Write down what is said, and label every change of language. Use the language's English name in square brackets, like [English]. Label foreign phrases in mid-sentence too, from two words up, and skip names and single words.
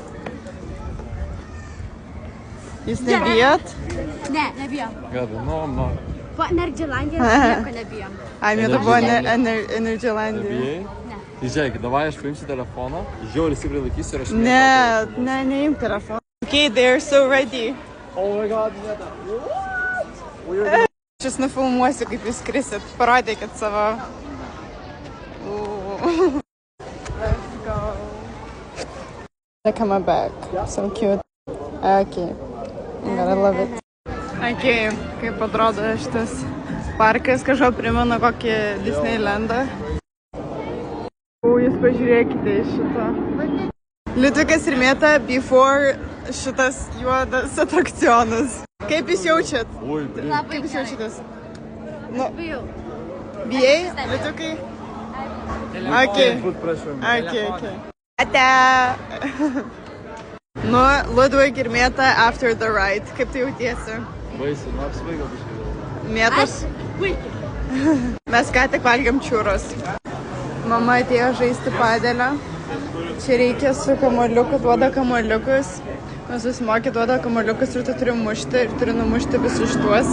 [Lithuanian] Jūs nebijot? Ne, nebijom. Gada, no. Po Energylandijos nieko nebijom. Ai, mėta buvo Energylandija. Nebijai? Ne. Tai žiūrėk, davai aš paimsiu telefoną, žiauriai stipriai laikysiu ir aš... Ne, neimk telefoną. [English] Okay, they're so ready. Oh my god, Mėta. What? [Lithuanian] Aš jūs nufilmuosiu, kaip jūs skrisit. Parodykit savo. [English] Let's go. Look at my back. So cute. Okay. Gotta love it. [Lithuanian] Okay, kaip atrodo šitas parkas, kažko primena kokį Disneylandą. Jūs pažiūrėkite iš šito. Liudvikas ir Mėta before šitas juodas atrakcionas. Kaip jūs jaučiat? Oi, Labai Kaip jūs gerai. jaučiatės? Nu, Bijau. bijai, Liudvikai? Okay. Okay. Ate. Nu, Liudvik ir Mėta [English] after the ride. [Lithuanian] Kaip tai jautiesi? Baisi, nu apsvaigo biškai. Mėtas? Puikiai. Mes ką tik valgiam čiūros. Mama atėjo žaisti padelę. Čia reikia su kamuoliuku, duoda kamuoliukus. Susimokė, duoda kamuoliukus ir tu turi mušti. Ir turi numušti visus šituos.